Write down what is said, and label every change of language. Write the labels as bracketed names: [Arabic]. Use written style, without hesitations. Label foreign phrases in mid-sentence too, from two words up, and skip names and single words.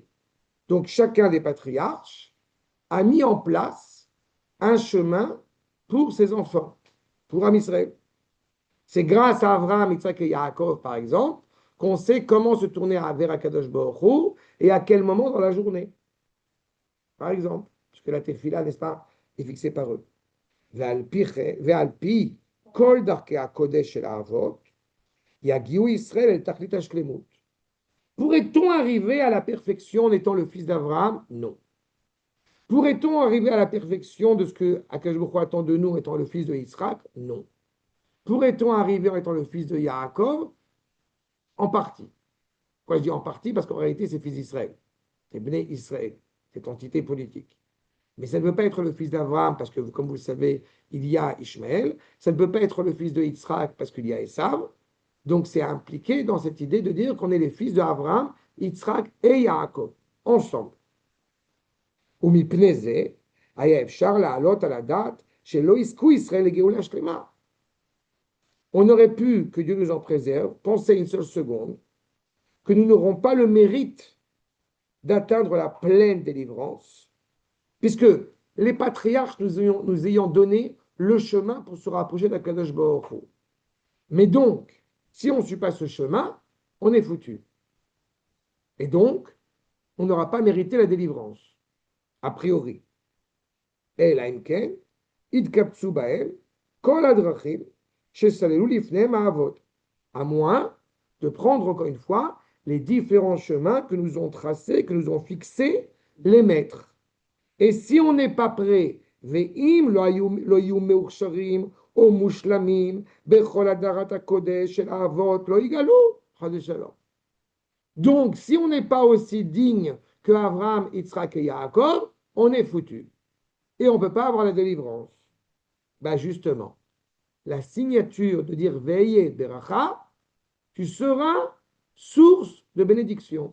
[French] Donc chacun des patriarches a mis en place un chemin pour ses enfants, pour Am Israël. C'est grâce à Abraham, Yitzhak et Yaakov, par exemple, qu'on sait comment se tourner vers Akadosh Baruch Hu et à quel moment dans la journée. Par exemple, parce que la tefila, n'est-ce pas, est fixée par eux. [Hebrew] ועל פי כל דרכי הקודש של האבות, יגיעו ישראל אל תכלית השלמות. [French] Pourrait-on arriver à la perfection en étant le fils d'Abraham? Non. Pourrait-on arriver à la perfection de ce que Akadosh Baruch Hu attend de nous étant le fils de Yitzhak? Non. Pourrait-on arriver en étant le fils de Yaakov? En partie. Pourquoi je dis en partie? Parce qu'en réalité, c'est fils d'Israël. C'est Bnei Israël, cette entité politique. Mais ça ne peut pas être le fils d'Abraham parce que, comme vous le savez, il y a Ishmaël. Ça ne peut pas être le fils de Yitzhak parce qu'il y a Esav. Donc c'est impliqué dans cette idée de dire qu'on est les fils d'Abraham, Yitzhak et Yaakov, ensemble. [Hebrew] ומפני זה היה אפשר לעלות על הדעת שלא יזכו ישראל לגאולה שלמה. [French] On aurait pu, que Dieu nous en préserve, penser une seule seconde, que nous n'aurons pas le mérite d'atteindre la pleine délivrance, puisque les patriarches nous ayant donné le chemin pour se rapprocher d'Akadosh Baruch Hu. Mais donc, si on ne suit pas ce chemin, on est foutu. Et donc, on n'aura pas mérité la délivrance, a priori. [Hebrew] אלא אם כן, יתקבצו בהם כל הדרכים שסללו לפניהם האבות, [French] à moins de prendre encore une fois les différents chemins que nous ont tracés, que nous ont fixés les maîtres. Et si on n'est pas prêt, [Hebrew] ואם לא יום מאוחרים או מושלמים בכל הדרת הקודש של אבות לא יגאלו חס ושלום. [French] Donc, si on n'est pas aussi digne que Abraham, Yitzhak et Yaakov, on est foutu. Et on ne peut pas avoir la délivrance. Ben justement, la signature de dire [Hebrew] והיה ברכה, [French] tu seras source de bénédiction.